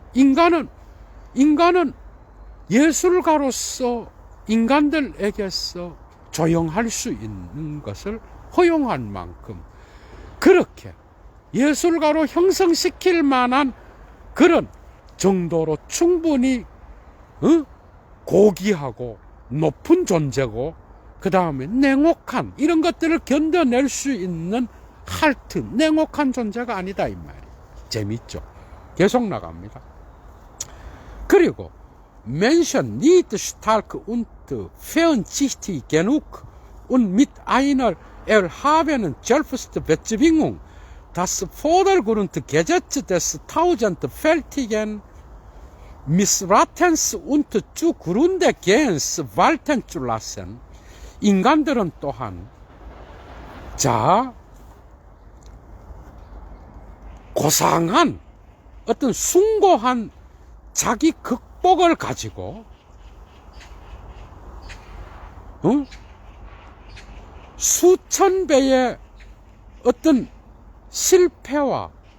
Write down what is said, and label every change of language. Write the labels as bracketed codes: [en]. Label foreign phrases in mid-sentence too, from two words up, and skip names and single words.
[ko] 인간은 예술가로서 인간들에게서 조용할 수 있는 것을 허용할 만큼 그렇게 예술가로 형성시킬 만한 그런 정도로 충분히 고귀하고 높은 존재고 그 다음에 냉혹한 이런 것들을 견뎌낼 수 있는 할트, 냉혹한 존재가 아니다 이 말이에요. 재밌죠? 계속 나갑니다. [de] 그리고 Menschen nicht stark und fernsichtig genug und mit einer erhabenen Selbstbezwingung das Vordergrundgesetz des tausendfältigen Missratens und zugrunde gehens walten zu lassen. [ko] 인간들은 또한 고상한 어떤 숭고한 자기 극복을 가지고 수천 배의 어떤 실패와